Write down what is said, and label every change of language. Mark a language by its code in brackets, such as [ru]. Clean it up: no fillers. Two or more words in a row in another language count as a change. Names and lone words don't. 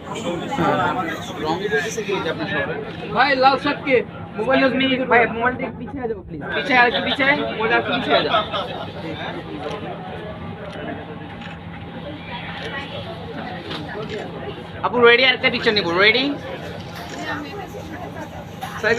[hi] भाई लाल शर्ट के मोबाइल में भाई मोबाइल देख पीछे आ जाओ प्लीज पीछे आ जाओ पीछे मोबाइल आपके पीछे आ जाओ [bn] আপু রেডি আর একটা পিকচার নিব রেডি সাইকেল